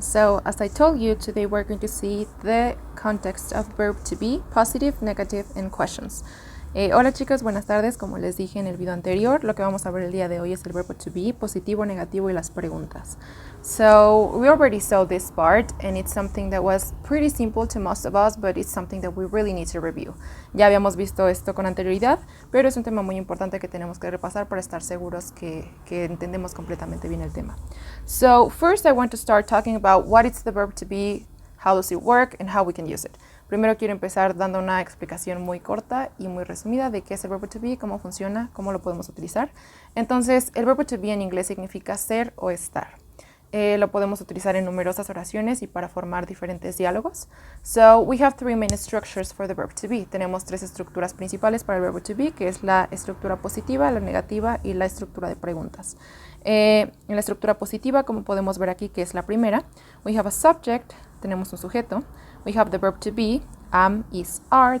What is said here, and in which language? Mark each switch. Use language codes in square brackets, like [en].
[en] So, as I told you, today we're going to see the context of verb to be, positive, negative, and questions. [es] Hola chicos, buenas tardes. Como les dije en el video anterior, lo que vamos a ver el día de hoy es el verbo to be, positivo, negativo y las preguntas. [en] So, we already saw this part and it's something that was pretty simple to most of us, but it's something that we really need to review. [es] Ya habíamos visto esto con anterioridad, pero es un tema muy importante que tenemos que repasar para estar seguros que entendemos completamente bien el tema. [en] So, first I want to start talking about what is the verb to be, how does it work, and how we can use it. [es] Primero quiero empezar dando una explicación muy corta y muy resumida de qué es el verbo to be, cómo funciona, cómo lo podemos utilizar. Entonces, el verbo to be en inglés significa ser o estar. Lo podemos utilizar en numerosas oraciones y para formar diferentes diálogos. [en] So, we have three main structures for the verb to be. [es] Tenemos tres estructuras principales para el verbo to be, que es la estructura positiva, la negativa y la estructura de preguntas. En la estructura positiva, como podemos ver aquí, que es la primera, [en] we have a subject, [es] tenemos un sujeto. [en] We have the verb to be, am, is, are.